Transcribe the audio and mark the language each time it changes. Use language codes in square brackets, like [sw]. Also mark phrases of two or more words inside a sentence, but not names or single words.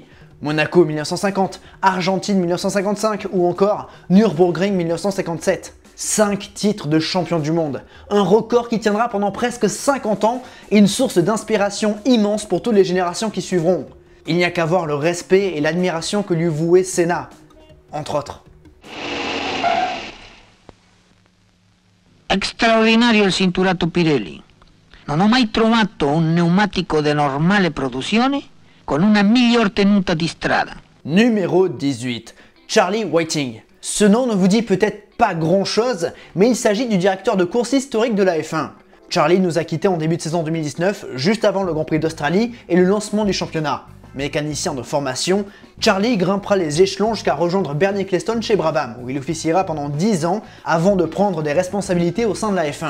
[fr] Monaco 1950, Argentine 1955 ou encore Nürburgring 1957. 5 titres de champion du monde. Un record qui tiendra pendant presque 50 ans et une source d'inspiration immense pour toutes les générations qui suivront. Il n'y a qu'à voir le respect et l'admiration que lui vouait Senna, entre autres. [it] Straordinario il cinturato Pirelli. Non ho mai trovato un pneumatico di normale produzione con una miglior tenuta di strada. [fr] Numéro 18, Charlie Whiting. Ce nom ne vous dit peut-être pas grand chose, mais il s'agit du directeur de course historique de la F1. Charlie nous a quittés en début de saison 2019, juste avant le Grand Prix d'Australie et le lancement du championnat. Mécanicien de formation, Charlie grimpera les échelons jusqu'à rejoindre Bernie Ecclestone chez Brabham, où il officiera pendant 10 ans avant de prendre des responsabilités au sein de la F1.